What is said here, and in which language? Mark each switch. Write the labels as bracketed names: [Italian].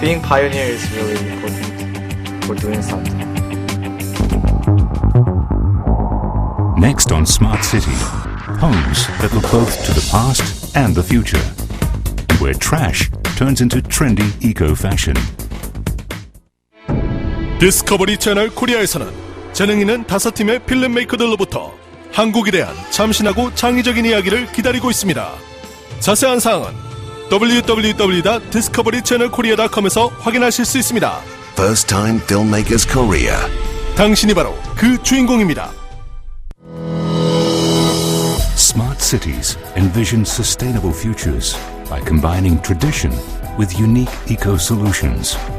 [English] Being pioneer is really important for doing something. Next on Smart City, homes that look both to the past and the future, and where trash turns into trendy eco-fashion. [Korean] 디스커버리 채널 코리아에서는 재능 있는 5팀의 필름 메이커들로부터 한국에 대한 참신하고 창의적인 이야기를 기다리고 있습니다. 자세한 사항은 www.discoverychannelkorea.com에서 확인하실 수 있습니다. [English] First Time Filmmakers Korea. [Korean] 당신이 바로 그 주인공입니다. [English] Smart cities envision sustainable futures by combining tradition with unique eco-solutions.